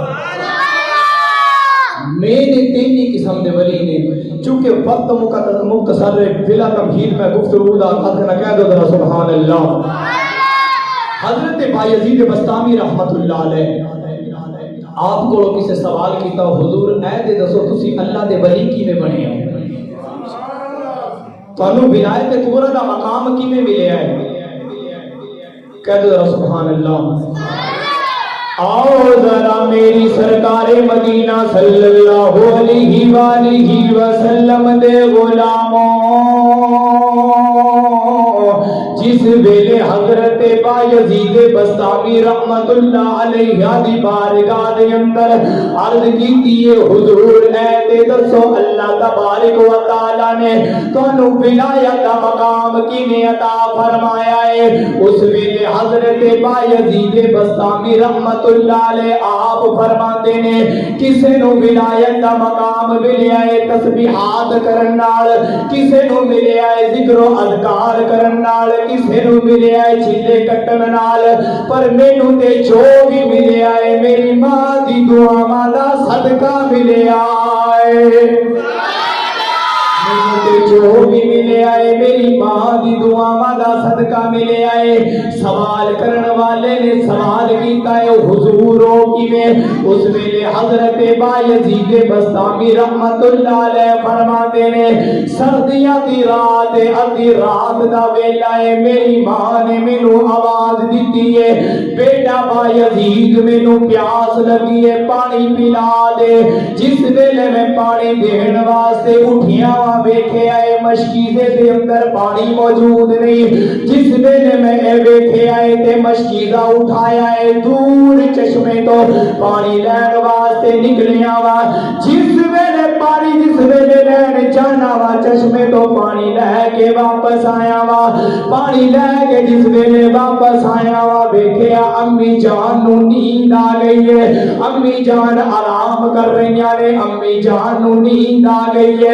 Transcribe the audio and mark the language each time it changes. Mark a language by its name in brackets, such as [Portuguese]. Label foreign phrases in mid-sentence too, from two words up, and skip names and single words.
[Punjabi] میرے 3 قسم دے ولی نے. چونکہ وقت مختصر ہے بلا تمہید میں گفتگو دا نہ کہہ دو ذرا [Arabic] سبحان اللہ. [Punjabi] حضرت بایزید بستامی [Arabic] رحمت اللہ علیہ [Punjabi] آپ کو کسی سوال کیتا حضور اے دے دسو تسی اللہ دے ولی کیویں بنے ہو؟ تانوں ولایت کبریٰ دا مقام کیویں ملیا ہے؟ کہہ دو ذرا [Arabic] سبحان اللہ. [Punjabi] آؤ ذرا میری سرکار مدینہ [Arabic] صلی اللہ علیہ وآلہ وسلم [Punjabi] دے غلاموں جس ویلے حضرت یزید بستامی [Arabic] رحمت اللہ علیہ [Punjabi] دی بارگاہ دے اندر عرض کیتی ہے حضور اے تے دسو [Arabic] اللہ تبارک و تعالی [Punjabi] نے تانوں ولایت دا مقام کیویں عطا فرمایا ہے؟ اس ویلے حضرت بایزید بستامی [Arabic] رحمت اللہ علیہ [Punjabi] آپ فرماتے نے کسے نو ولایت دا مقام ملیا ہے تسبیحات کرن نال، کسے نو ملیا ہے ذکر و اذکار کرن نال، کسے نو ملیا ہے چھلے کٹن نال، پر مینوں تے جو بھی ملیا ہے میری ماں دی دعاواں دا صدقہ ملیا ہے، جو بھی ملے آئے میری ماں دی دعاواں دا صدقہ ملے آئے۔ سوال کرن والے نے سوال کیتا ہے حضوروں کی میں اس ویلے حضرت بایزید بستامی [Arabic] رحمت اللہ علیہ [Punjabi] فرماتے نے سردیاں دی رات ادھی رات دا ویلا ہے میری ماں نے مینوں آواز دیتی ہے بیٹا بایزید مینوں پیاس لگی ہے پانی پلا دے۔ جس ویلے میں پانی دین واسطے اٹھیاں ویکھے آئے مشکیزے دے اندر پانی موجود نہیں، جس ویلے میں اے ویکھے آئے تے مشکیزہ اٹھایا ہے دور چشمے تو پانی لین واسطے نکلیا وا، جس ویلے پانی جس ویلے لین جانا وا چشمے تو پانی لے کے واپس آیا وا، پانی لے کے جس ویلے واپس آیا وا ویکھیا امی جان نو نیند آ گئی ہے، امی جان آرام کر رہی نے، امی جان نو نیند آ گئی ہے۔